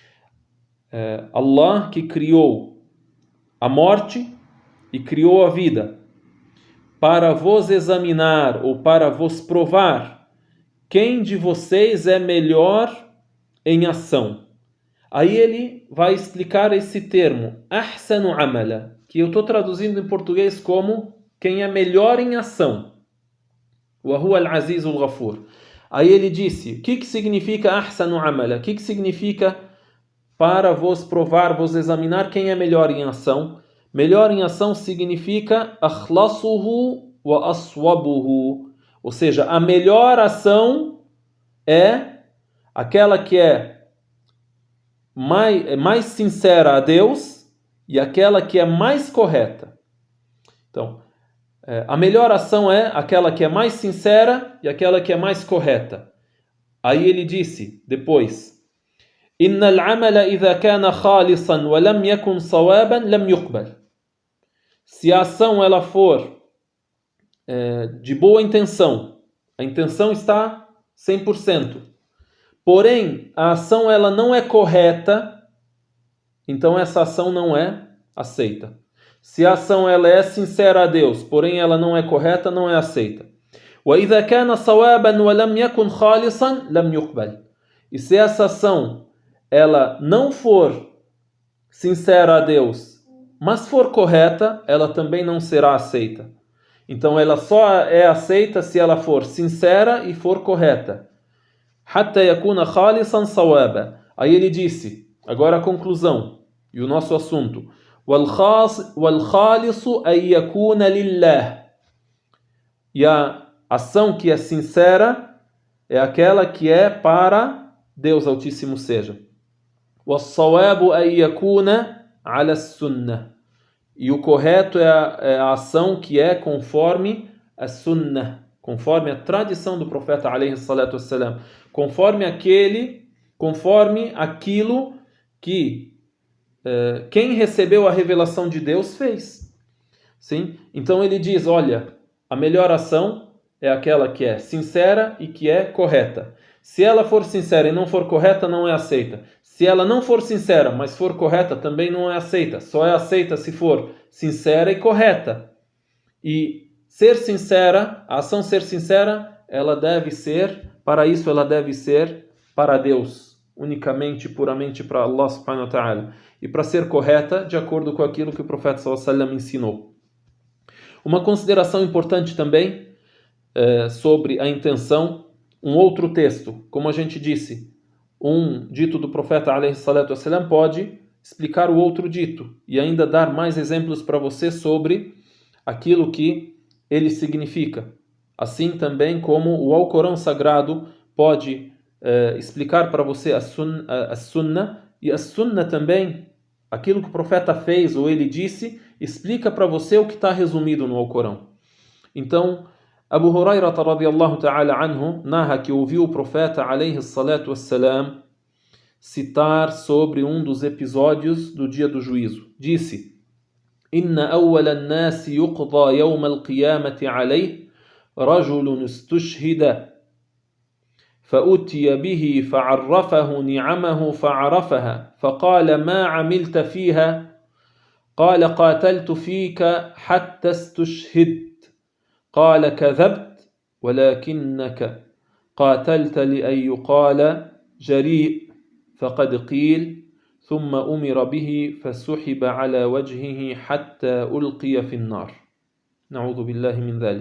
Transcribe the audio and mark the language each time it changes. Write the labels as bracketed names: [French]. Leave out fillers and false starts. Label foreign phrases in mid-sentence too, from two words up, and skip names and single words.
[Portuguese] Allah que criou a morte e criou a vida, para vos examinar ou para vos provar quem de vocês é melhor em ação. Aí ele vai explicar esse termo, [Arabic] أحسن عملا, [Portuguese] que eu estou traduzindo em português como quem é melhor em ação. [Arabic] وهو العزيز الغفور. [Portuguese] Aí ele disse, o que significa [Arabic] أحسن عملا? [Portuguese] O que significa para vos provar, vos examinar quem é melhor em ação? Melhor em ação significa [Arabic] أخلصه وأصوبه. [Portuguese] Ou seja, a melhor ação é aquela que é mais sincera a Deus e aquela que é mais correta. Então, a melhor ação é aquela que é mais sincera e aquela que é mais correta. Aí ele disse depois: [Arabic] إن العمل إذا كان خالصا ولم يكن صوابا لم يقبل. [Portuguese] Se a ação ela for de boa intenção, a intenção está 100%, porém a ação ela não é correta, então essa ação não é aceita. Se a ação ela é sincera a Deus, porém ela não é correta, não é aceita. [Arabic] وإذا كان صوابا ولم يكن خالصا لم يقبل. [Portuguese] E se essa ação ela não for sincera a Deus, mas for correta, ela também não será aceita. Então ela só é aceita se ela for sincera e for correta. [Arabic] حتى يكون خالصا صوابا. [Portuguese] Aí ele disse, agora a conclusão e o nosso assunto. [Arabic] والخالص أن يكون لله. [Portuguese] E a ação que é sincera é aquela que é para Deus Altíssimo seja. [Arabic] والصواب أن يكون على السنة. [Portuguese] E o correto é a ação que é conforme a sunnah, conforme a tradição do profeta [Arabic] عليه الصلاة والسلام, [Portuguese] conforme aquilo que quem recebeu a revelação de Deus fez. Sim? Então ele diz, olha, a melhor ação é aquela que é sincera e que é correta. Se ela for sincera e não for correta, não é aceita. Se ela não for sincera, mas for correta, também não é aceita. Só é aceita se for sincera e correta. E ser sincera, a ação ser sincera, ela deve ser, para isso ela deve ser para Deus, unicamente, puramente para [Arabic] الله سبحانه وتعالى. [Portuguese] E para ser correta, de acordo com aquilo que o profeta [Arabic] صلى الله عليه وسلم [Portuguese] ensinou. Uma consideração importante também sobre a intenção, um outro texto, como a gente disse, um dito do profeta [Arabic] عليه الصلاة والسلام [Portuguese] pode explicar o outro dito e ainda dar mais exemplos para você sobre aquilo que ele significa. Assim também como o Alcorão Sagrado pode explicar para você a sunnah, e a sunnah também, aquilo que o profeta fez ou ele disse, explica para você o que está resumido no Alcorão. Então, Abu Hurairah [Arabic] رضي الله تعالى عنه [Portuguese] narra que ouviu o profeta [Arabic] عليه الصلاة والسلام [Portuguese] citar sobre um dos episódios do dia do juízo. Disse: [Arabic] إن أول الناس يقضى يوم القيامة عليه رجل استشهد فأتي به فعرفه نعمه فعرفها فقال ما عملت فيها قال قاتلت فيك حتى استشهدت قال كذبت ولكنك قاتلت لأن يقال جريء فقد قيل ثم أمر به فسحب على وجهه حتى ألقي في النار نعوذ بالله من ذلك.